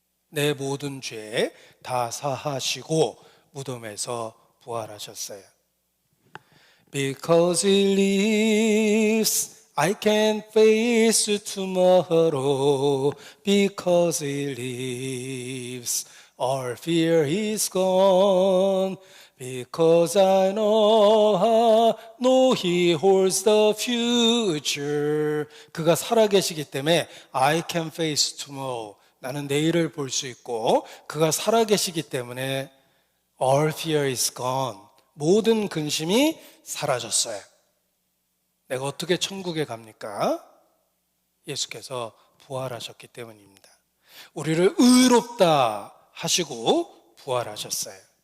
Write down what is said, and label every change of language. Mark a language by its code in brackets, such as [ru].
[ko] 내 모든 죄 다 사하시고 무덤에서 부활하셨어요. [en] Because He lives, I can face tomorrow. Because He lives, all fear is gone. Because I know He holds the future. [ko] 그가 살아계시기 때문에 [en] I can face tomorrow. [ko] 나는 내일을 볼 수 있고, 그가 살아계시기 때문에 [en] all fear is gone. [ko] 모든 근심이 사라졌어요. 내가 어떻게 천국에 갑니까? 예수께서 부활하셨기 때문입니다. 우리를 의롭다 하시고 부활하셨어요.